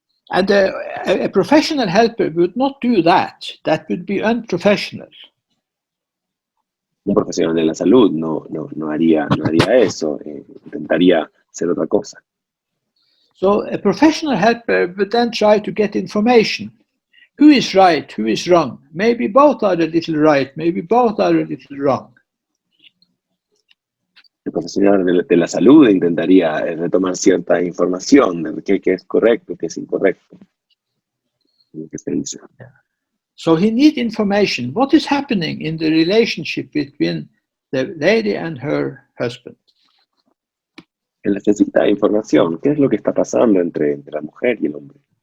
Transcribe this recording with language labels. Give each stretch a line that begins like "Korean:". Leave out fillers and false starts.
English: And a professional helper would not do that. That would be unprofessional.
Spanish: Un profesional de la salud no haría eso, intentaría hacer otra cosa.
English: So a professional helper would then try to get information. who is right, who is wrong? Maybe both are a little right, maybe both are a little wrong.
Spanish: El profesional de la salud intentaría retomar cierta información de qué es correcto, qué es incorrecto, lo que se dice.
English: So he needs information. What is happening in the relationship between the lady and her husband?
Spanish: Él necesita información. ¿Qué es lo que está pasando entre la mujer y el hombre?